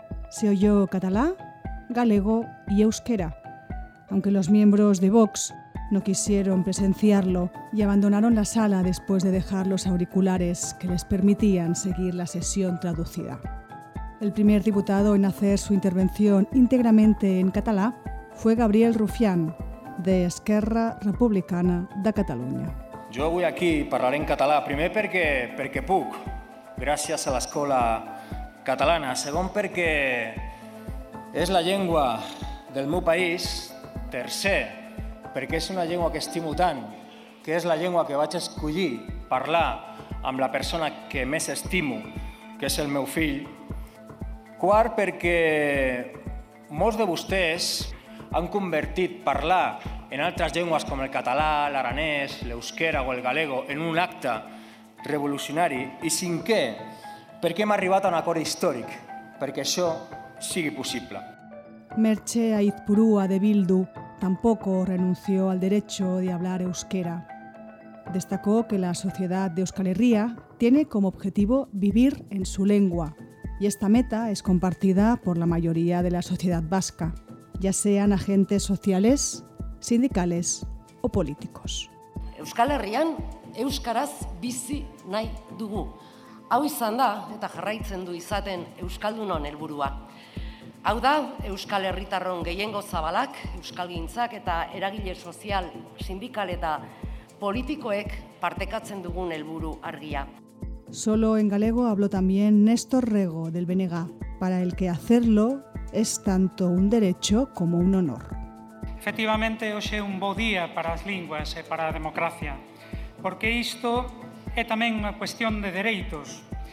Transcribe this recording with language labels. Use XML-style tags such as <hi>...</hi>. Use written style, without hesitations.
<es>Se oyó catalá, galego y euskera, aunque los miembros de Vox no quisieron presenciarlo y abandonaron la sala después de dejar los auriculares que les permitían seguir la sesión traducida. El primer diputado en hacer su intervención íntegramente en catalá fue Gabriel Rufián, de Esquerra Republicana de Catalunya.</es> <ca>Jo avui aquí parlaré en català, primer perquè puc, gràcies a l'escola catalana, segon perquè és la llengua del meu país, tercer, perquè és una llengua que estimo tant, que és la llengua que vaig escollir parlar amb la persona que més estimo, que és el meu fill. Quart, perquè molts de vostès han convertit parlar en altres llengües com el català, l'aranès, l'euskera o el galego en un acte revolucionari. I cinquè, perquè hem arribat a un acord històric, perquè això sigui possible.</ca> <es>Merche Aizpurua, de Bildu, tampoco renunció al derecho de hablar euskera. Destacó que la sociedad de Euskal Herria tiene como objetivo vivir en su lengua y esta meta es compartida por la mayoría de la sociedad vasca, ya sean agentes sociales, sindicales o políticos.</es> <eu>Euskal Herrian euskaraz bizi nahi dugu. Hau izan da eta jarraitzen du izaten euskaldunon helburua. Hau da, Euskal Herritarron gehiengo zabalak, euskalgintzak eta eragile sozial, sindikal eta politikoek partekatzen dugun helburu argia.</eu> <es>Solo en galego habló también Néstor Rego del BNG, para el que hacerlo es tanto un derecho como un honor.</es> <gl>Efectivamente, hoxe é un bo día para as linguas e para a democracia, porque isto é tamén unha cuestión de dereitos.</gl>